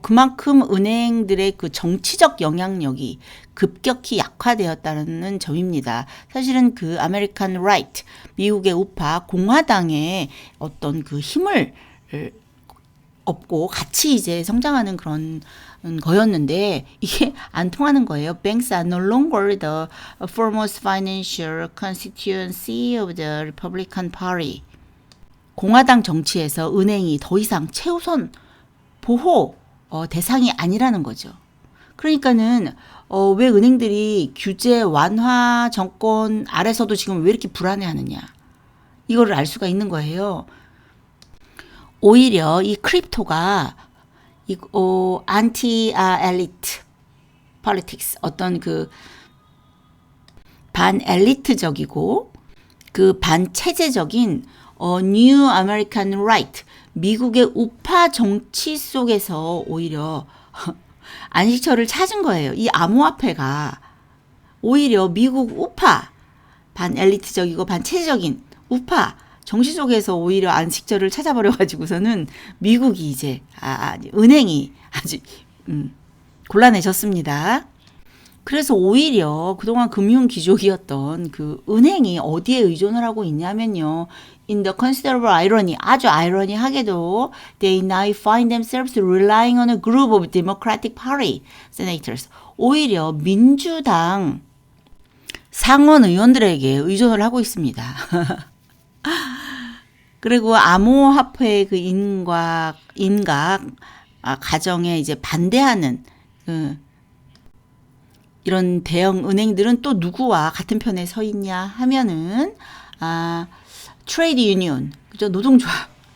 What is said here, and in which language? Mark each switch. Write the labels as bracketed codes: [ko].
[ko] 그만큼 은행들의 그 정치적 영향력이 급격히 약화되었다는 점입니다. 사실은 그 아메리칸 라이트, 미국의 우파 공화당의 어떤 그 힘을 없고 같이 이제 성장하는 그런 거였는데 이게 안 통하는 거예요. [en] Banks are no longer the foremost financial constituency of the Republican Party. [ko] 공화당 정치에서 은행이 더 이상 최우선 보호 대상이 아니라는 거죠. 그러니까는 왜 은행들이 규제 완화 정권 아래서도 지금 왜 이렇게 불안해하느냐. 이거를 알 수가 있는 거예요. 오히려 이 크립토가 안티 엘리트 폴리틱스 어떤 그 반엘리트적이고 그 반체제적인 뉴 아메리칸 라이트 미국의 우파 정치 속에서 오히려 안식처를 찾은 거예요. 이 암호화폐가 오히려 미국 우파 반엘리트적이고 반체제적인 우파 정치 속에서 오히려 안식처를 찾아버려가지고서는 미국이 이제 은행이 아주 곤란해졌습니다. 그래서 오히려 그동안 금융 귀족이었던 그 은행이 어디에 의존을 하고 있냐면요. [en] In the considerable irony, [ko] 아주 아이러니하게도 [en] they now find themselves relying on a group of Democratic Party senators. [ko] 오히려 민주당 상원 의원들에게 의존을 하고 있습니다. 그리고 암호화폐의 그 인각 가정에 이제 반대하는 이런 대형 은행들은 또 누구와 같은 편에 서 있냐 하면은 트레이드 유니온, 그죠? 노동조합.